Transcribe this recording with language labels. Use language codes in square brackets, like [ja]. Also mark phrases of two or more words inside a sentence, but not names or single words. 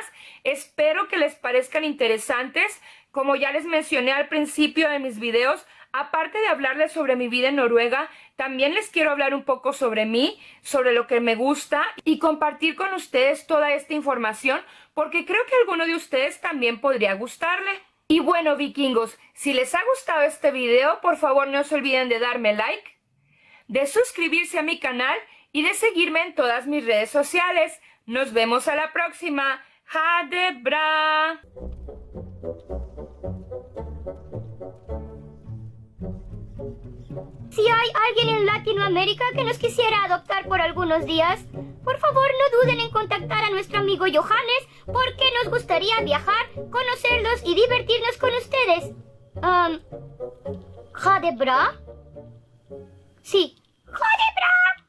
[es] Espero que les parezcan interesantes. Como ya les mencioné al principio de mis videos, aparte de hablarles sobre mi vida en Noruega, también les quiero hablar un poco sobre mí, sobre lo que me gusta y compartir con ustedes toda esta información porque creo que a alguno de ustedes también podría gustarle. Y bueno, vikingos, si les ha gustado este video, por favor no se olviden de darme like, de suscribirse a mi canal y de seguirme en todas mis redes sociales. Nos vemos a la próxima. [no] Ha det bra! [es] Si hay alguien en Latinoamérica que nos quisiera adoptar por algunos días, por favor no duden en contactar a nuestro amigo Johannes porque nos gustaría viajar, conocerlos y divertirnos con ustedes. [no] ¿Ha det bra? Sí. ¿Ha det bra?